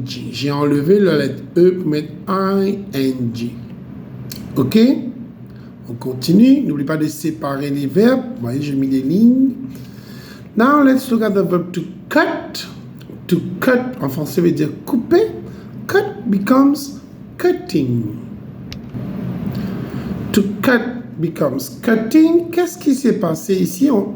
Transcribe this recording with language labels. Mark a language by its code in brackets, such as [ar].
[fr] J'ai enlevé la lettre E pour mettre ing. Ok? On continue. N'oublie pas de séparer les verbes. Vous voyez, j'ai mis des lignes. [en] Now, let's look at the verb to cut. [fr] To cut, en français, veut dire couper. [en] Cut becomes cutting. To cut becomes cutting. [fr] Qu'est-ce qui s'est passé ici?